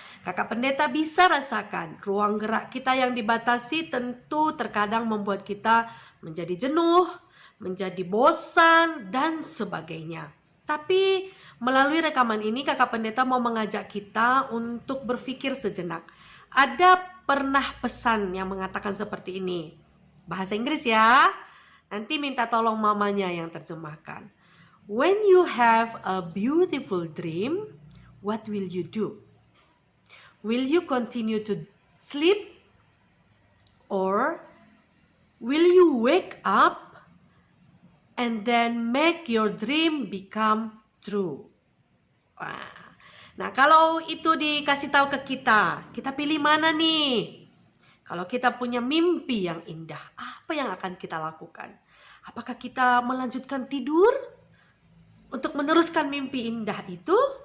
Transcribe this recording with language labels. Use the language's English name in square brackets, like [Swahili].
[Indonesian] Kakak Pendeta bisa rasakan ruang gerak kita yang dibatasi tentu terkadang membuat kita menjadi jenuh, menjadi bosan, dan sebagainya. Tapi melalui rekaman ini Kakak Pendeta mau mengajak kita untuk berpikir sejenak. Ada pernah pesan yang mengatakan seperti ini. Bahasa Inggris ya. Nanti minta tolong mamanya yang terjemahkan. [English] When you have a beautiful dream, what will you do? Will you continue to sleep? Or will you wake up and then make your dream become true? [Indonesian] Nah, kalau itu dikasih tahu ke kita pilih mana nih? Kalau kita punya mimpi yang indah, apa yang akan kita lakukan? Apakah kita melanjutkan tidur untuk meneruskan mimpi indah itu?